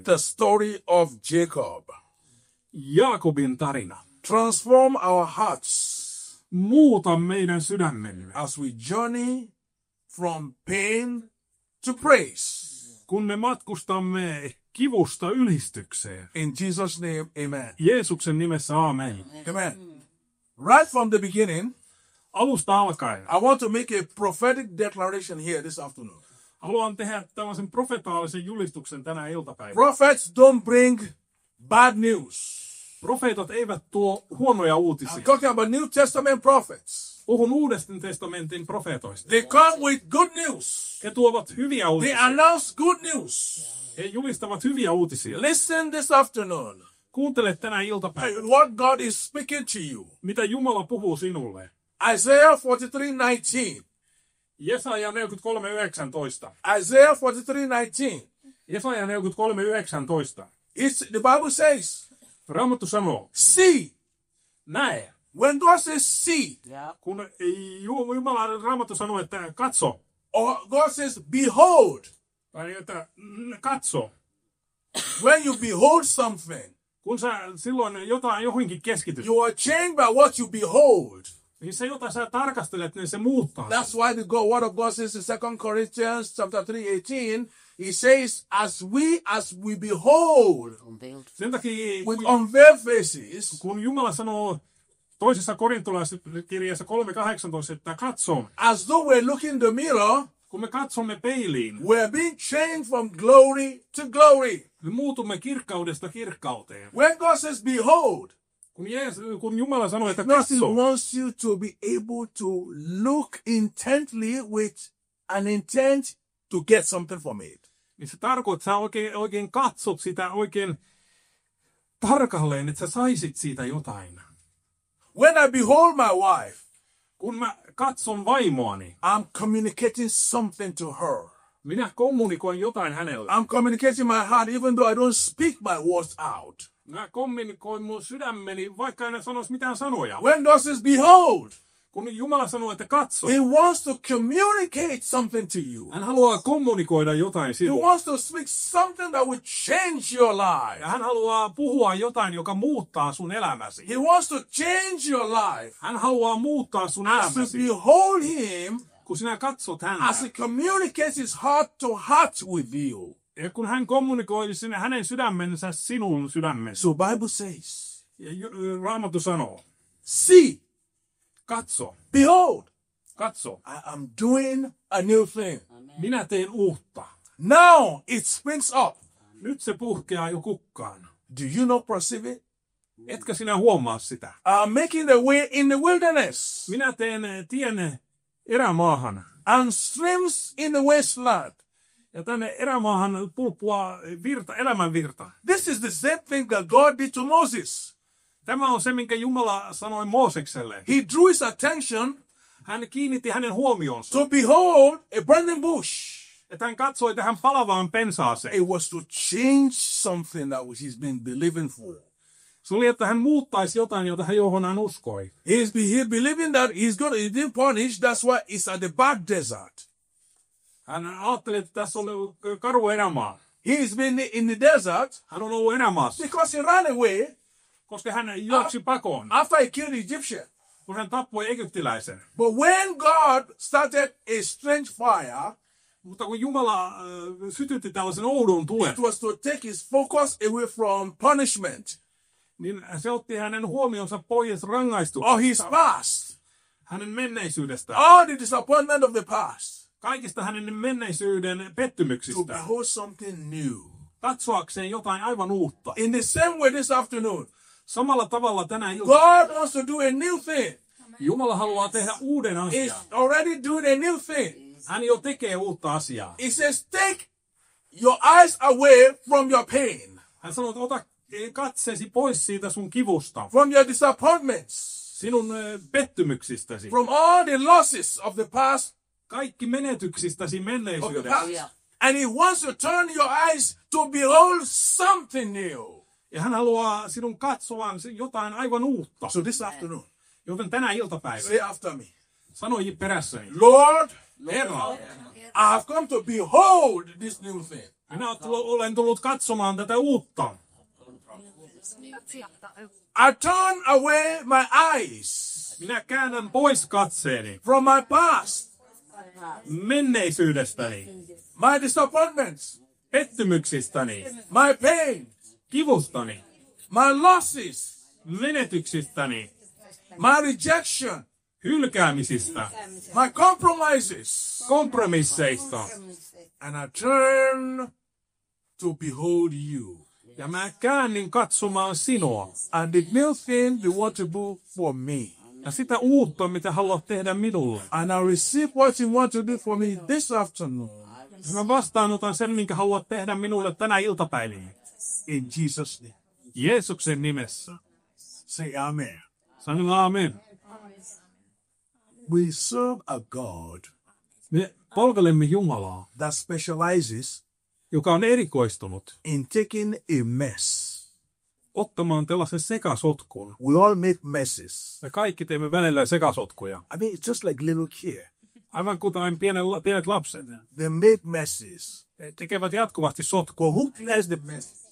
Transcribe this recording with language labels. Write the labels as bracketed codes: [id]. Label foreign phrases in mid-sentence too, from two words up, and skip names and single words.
[en] The story of Jacob. [fi] Jaakobin tarina. [en] Transform our hearts [fi] Muuta meidän sydämemme, [en] as we journey from pain to praise. [fi] kun me matkustamme kivusta ylistykseen. [en] In Jesus' name, amen. [fi] Jeesuksen nimessä aamen. [en] Amen. Right from the beginning, [fi] Alusta alkaen [en] I want to make a prophetic declaration here this afternoon. [fi] haluan tehdä tällaisen profetaalisen julistuksen tänä iltapäivänä. [en] Prophets don't bring bad news. [fi] Profeetat eivät tuo huonoja [en] I'm [fi] uutisia. [en] talking about New Testament prophets. [fi] Puhun Uuden testamentin profeetoista. [en] They come with good news. [fi] He tuovat hyviä [en] They [fi] uutisia. [en] announce good news. [fi] He julistavat hyviä uutisia. [en] Listen this afternoon. [fi] Kuuntele tänä iltapäivänä, [en] What God is speaking to you. [fi] mitä Jumala puhuu sinulle. [en] Isaiah 43:19. [fi] Jesaja 43:19. [en] Isaiah 43:19. [fi] Jesaja 43:19. [en] The Bible says, [fi] Raamattu sanoo, [en] see. [fi] näe. [en] When God says see, [fi] Kun Jumala Raamattu sanoo, että katso, [en] or God says behold, [fi] tai että katso, [en] when you behold something, [fi] kun sä silloin johonkin keskityt, [en] you are changed by what you behold. [fi] niin se, jota sä tarkastelet, niin se muuttaa. [en] That's why the word of God says in 2 Corinthians chapter 3:18, he says, as we behold [fi] Sen takia, [en] with unveiled faces, [fi] kun Jumala sanoo toisessa korintolaiskirjassa 3:18, että katso, [en] as though we're looking in the mirror, [fi] kun me katsomme peiliin, [en] we're being changed from glory to glory. [fi] me muutumme kirkkaudesta kirkkauteen. [en] When God says behold, [fi] Kun Jumala sanoo, että [en] He [fi] katso, [en] wants you to be able to look intently with an intent to get something from it. [fi] niin se tarkoittaa, että sä oikein katsot sitä oikein tarkalleen, että sä saisit siitä jotain. [en] When I behold my wife, [fi] Kun mä katson vaimoani, [en] I'm communicating something to her. [fi] minä kommunikoin jotain hänelle. [en] I'm communicating my heart even though I don't speak my words out. [fi] Mä kommunikoin mun sydämeni, vaikka en sanoisi mitään sanoja. [en] When God says behold, [fi] Kun Jumala sanoo, että katso, [en] He wants to communicate something to you. [fi] hän haluaa kommunikoida jotain [en] He [fi] sinulle. [en] wants to speak something that will change your life. [fi] Ja hän haluaa puhua jotain, joka muuttaa sun elämäsi. [en] He wants to change your life. [fi] Hän haluaa muuttaa sun [en] As you [fi] elämäsi. [en] behold Him, [fi] Kun sinä katsot [en] as [fi] häntä, [en] He communicates His heart to heart with you. [fi] ja kun hän kommunikoi sinne hänen sydämensä sinun sydämesi. [en] So Bible says, [fi] Ja Raamattu sanoo, [en] see, [fi] katso, [en] behold, [fi] katso, [en] I am doing a new thing. [fi] minä teen uutta. [en] Now it springs up. [fi] Nyt se puhkeaa jo kukkaan. [en] Do you not perceive it? [fi] Etkä sinä huomaa sitä. [en] I'm making the way in the wilderness [fi] Minä teen tien erämaahan. [en] and streams in the wasteland. [fi] Ja tänne erämaahan pulppua elämän virta. [en] This is the same thing that God did to Moses. [fi] Tämä on se, minkä Jumala sanoi Moosekselle. [en] He drew his attention [fi] Hän kiinnitti hänen huomionsa. [en] to behold a burning bush. [fi] Että hän katsoi tähän palavaan pensaaseen. [en] It was to change something that he's been believing for. [fi] Se oli, että hän muuttaisi jotain, johon hän uskoi. [en] He's believing that he's been punished. That's why it's at the bad desert. [fi] Hän ajatteli, että tässä on karu erämaa. [en] He's been in the desert [fi] Hän on ollut erämaassa, [en] because he ran away [fi] koska hän juoksi pakoon. [en] after he killed the Egyptian. [fi] kun hän tappoi egyptiläisen. [en] But when God started a strange fire, [fi] Mutta kun Jumala sytytti tällaisen oudon tulen, [en] it was to take his focus away from punishment [fi] niin se otti hänen huomionsa pois [en] or his [fi] rangaistuksesta, [en] past, [fi] hänen menneisyydestään, [en] all the disappointment of the past, [fi] kaikista hänen menneisyyden [en] to [fi] pettymyksistä, [en] behold something new. [fi] katsoakseen jotain aivan uutta. [en] In the same way this afternoon, [fi] Samalla tavalla tänä iltana [en] God wants to do a new thing. [fi] Jumala haluaa tehdä uuden [en] He's [fi] asian. [en] already doing a new thing. [fi] Hän jo tekee uutta asiaa. [en] He says, take your eyes away from your pain, [fi] Hän sanoo, että ota katseesi pois siitä sun kivusta, [en] from your disappointments, [fi] sinun pettymyksistäsi, [en] from all the losses of the past, [fi] kaikki menetyksistäsi [en] of the [fi] menneisyydessä. [en] past. And he wants to turn your eyes to behold something new. [fi] Ja hän haluaa sinun katsovan jotain aivan uutta. [en] So this afternoon, [fi] Joten tänä iltapäivänä, [en] say after me, [fi] sano perässäni, [en] Lord, [fi] Herra, [en] I have come to behold this new thing. [fi] minä olen tullut katsomaan tätä uutta. [en] I turn away my eyes [fi] Minä käännän pois katseeni [en] from my past, [fi] menneisyydestäni, [en] my disappointments, [fi] pettymyksistäni, [en] my pain, [fi] kivustani, [en] my losses, [fi] menetyksistäni, [en] my rejection, [fi] hylkäämisistä, [en] my compromises, [fi] kompromisseista. [en] and I turn to behold you. [fi] Ja mä käännin katsomaan sinua. [en] And the new thing you want to do for me. [fi] Ja sitä uutta, mitä haluat tehdä minulle. [en] And I receive what you want to do for me this afternoon. [fi] Mä vastaanotan sen, minkä haluat tehdä minulle tänä iltapäivänä. [en] In Jesus' name. [fi] Jeesuksen nimessä. [en] Say amen. [fi] Sanon aamen. [en] We serve a God [fi] Me palvelemme Jumalaa, [en] that specializes [fi] joka on erikoistunut [en] in taking a mess. [fi] ottamaan tällaisen sekasotkun. [en] We all make messes. [fi] Me kaikki teemme välillä sekasotkuja. [en] I mean, it's just like little kids. [fi] Aivan kuten pienet lapset. [en] They make messes. [fi] He tekevät jatkuvasti sotkua. [en] But who clears the mess?